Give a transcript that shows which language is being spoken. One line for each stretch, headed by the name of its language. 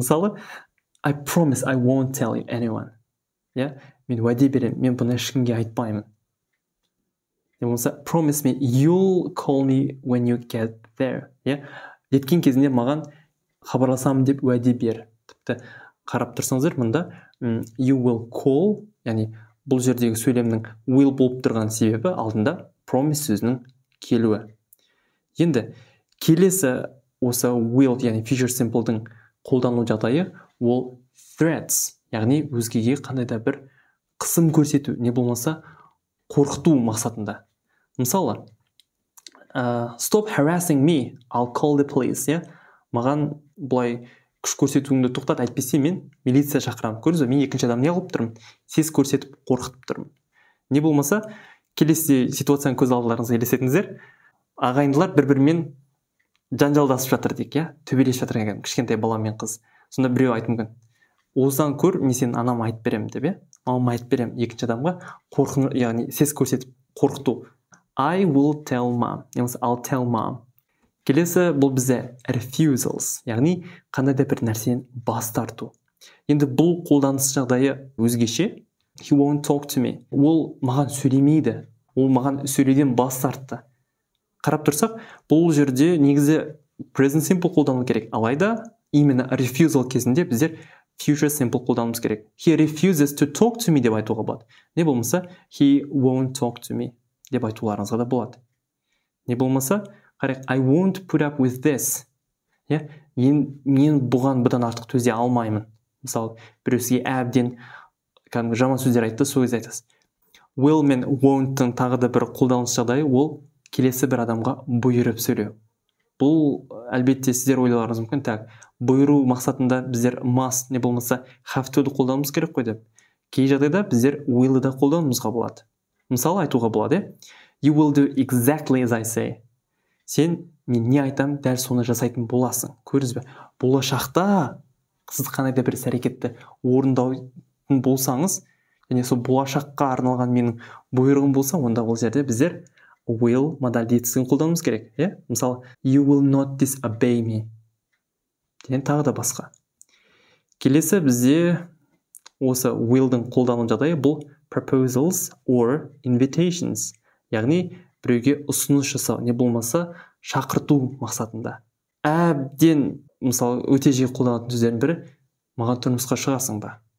Kazakh: Мысалы,
English: I promise I won't tell you anyone.
Kazakh: Мен уәде берем, мен бұны ешкімге айтпаймын. Немесе,
English: promise me you'll call me when you get there.
Kazakh: Жеткен кезінде маған хабарласамын деп уәде бер. Тіпті қарап тұрсаңыздар, мұнда
English: you will call,
Kazakh: яғни бұл жердегі сөйлемнің will болып тұрған себебі алдында promise сөзінің келуі. Енді келесі осы will, яғни future simple'дың қолдану жағдайы ол threats, яғни өзгеге қандай да бір қысым көрсету, не болмаса қорқыту мақсатында. Мысалы,
English: stop harassing me, I'll call the police.
Kazakh: Маған бұлай күш көрсетуіңді тоқтат, әйтпесе мен милиция шақырамын. Көрдіңіз бе, мен екінші адам не қылып тұрмын? Сес көрсетіп, қорқытып тұрмын. Не болмаса, келесі ситуацияны көз алдыларыңызға елестетіңіздер. Ағайындылар бір-бірімен жанжалдасып жатыр дейік, төбелесіп жатыр екен, кішкентай бала мен қыз. Сонда біреу айтып мүмкін, осыдан көр, мен сенің анама айтып беремін деп, мамама айтып беремін, екінші адамға яғни сес көрсетіп қорқыту.
English: I will tell mom,
Kazakh: немесе
English: I'll tell mom.
Kazakh: Келесі бұл бізде refusals, яғни қандай да бір нәрсенен бас тарту. Енді бұл қолданыс жағдайы өзгеше.
English: He won't talk to me.
Kazakh: Ол маған сөйлемейді, ол маған сөйлеуден бас тартты. Қарап тұрсақ, бұл жерде негізі present simple қолдану керек. Алайда именно refusal кезінде біздер future simple қолдануымыз керек.
English: He refuses to talk to me
Kazakh: деп айтуға болады. Не болмаса
English: he won't talk to me
Kazakh: деп айтуларыңызға да болады. Не болмаса, қарайық,
English: I won't put up with this.
Kazakh: Мен бұдан артық төзе алмаймын. Мысалы, біреусіге әбден жаман сөздер айтты, сол кезде айтасыз. Will мен won'тың тағы да бір қолданыс жағдайы ол келесі бір адамға бұйырып сөйлеу. бұл әлбетте сіздер ойлауларыңыз мүмкін, так, бұйыру мақсатында біздер must не болмаса have to'ды қолдануымыз керек қой деп. Кей жағдайда біздер will'ды да қолдануымызға болады. Мысалы айтуға болады,
English: you will do exactly as I say.
Kazakh: Сен мен не айтам, дәл соны жасайтын боласың. Көрдіңіз бе? Болашақта сіз қандай да бір іс-әрекетті орындаудың болсаңыз, және сол болашаққа арналған менің бұйрығым болса, онда ол жерде біздер will модальді етістігін қолдануымыз керек. Мысалы,
English: you will not disobey me.
Kazakh: Деген тағы да басқа. Келесі бізде осы will'дың қолдану жағдайы бұл
English: proposals or invitations.
Kazakh: Яғни біреуге ұсыныс жасау, не болмаса шақырту мақсатында. Әбден, мысалы, өте жиі қолданатын сөздердің бірі, маған тұрмысқа шығасың ба?